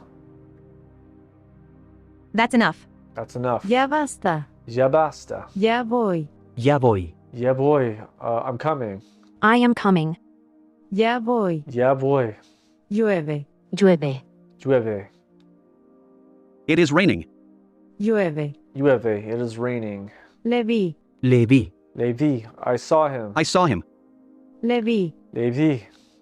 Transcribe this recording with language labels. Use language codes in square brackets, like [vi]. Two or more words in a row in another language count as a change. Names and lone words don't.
[en] That's enough. That's enough. [es] Ya basta. Ya basta. Ya voy. Ya voy. [en] Yeah, boy. I'm coming. I am coming. [es] Ya voy. [en] Yeah, boy. [es] Llueve. Llueve. Llueve. [en] It is raining. [es] Llueve. Llueve. [en] It is raining. [es] Le vi. Le vi. Le vi. [en] I saw him. I saw him. [es] Le vi. Le vi.